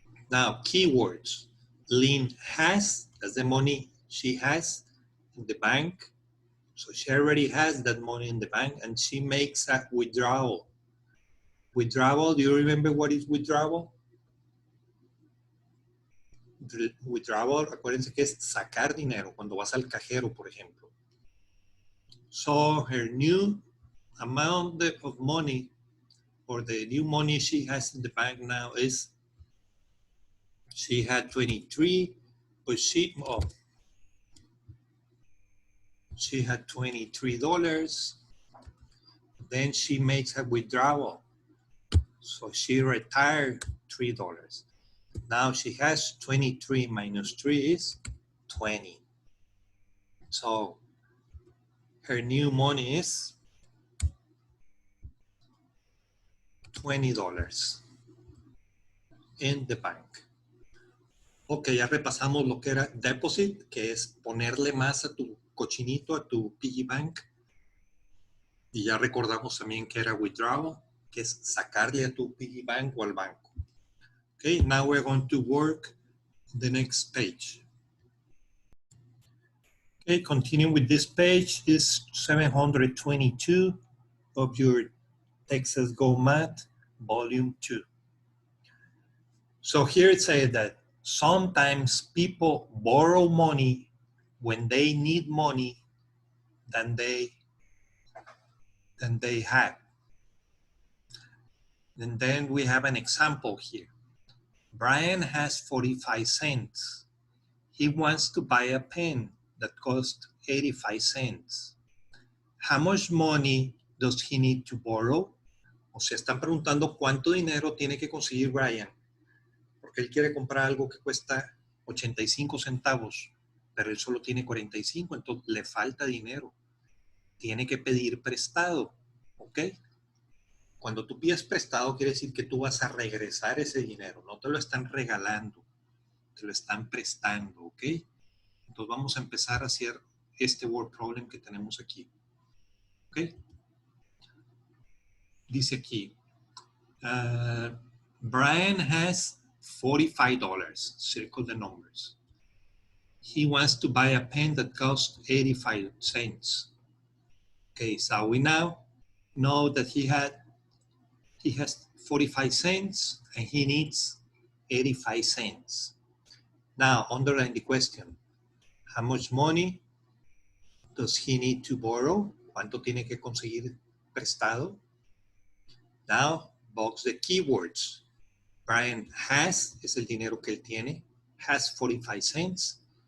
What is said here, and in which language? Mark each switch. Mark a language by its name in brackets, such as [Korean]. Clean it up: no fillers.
[English] Now, keywords. Lynn has, that's the money she has in the bank. So she already has that money in the bank, and she makes a withdrawal. Withdrawal, do you remember what is withdrawal? [Spanish] Withdrawal, acuérdense que es sacar dinero cuando vas al cajero, por ejemplo. [English] So her new amount of money, or the new money she has in the bank now is, she had 23, but she had $23. Then she makes a withdrawal. So she retired $3. Now she has 23 minus 3 is 20. So her new money is $20 in the bank. [Spanish] Ok, ya repasamos lo que era deposit, que es ponerle más a tu cochinito, a tu piggy bank. Y ya recordamos también que era withdrawal, que es sacarle a tu piggy bank o al banco. [English] Okay, now we're going to work the next page. Okay, continuing with this page is 722 of your Texas Go Math, Volume 2. So here it says that sometimes people borrow money when they need money than they have. And then we have an example here. Brian has 45 cents. He wants to buy a pen that costs 85 cents. How much money does he need to borrow? [Spanish] O sea, están preguntando cuánto dinero tiene que conseguir Brian, porque él quiere comprar algo que cuesta 85 centavos, pero él solo tiene 45, entonces le falta dinero. Tiene que pedir prestado, ¿ok? Cuando tú pides prestado, quiere decir que tú vas a regresar ese dinero, no te lo están regalando, te lo están prestando, ¿ok? Entonces vamos a empezar a hacer este word problem que tenemos aquí, ¿ok? Dice aquí, [English] Brian has $45, circle the numbers. He wants to buy a pen that costs 85 cents. Okay, so we now know that he has 45 cents and he needs 85 cents. Now, underline the question. How much money does he need to borrow? [Spanish] ¿Cuánto tiene que conseguir prestado? [English] Now, box the keywords. [Spanish] Brian has, es el dinero que él tiene, [English] has 45 cents.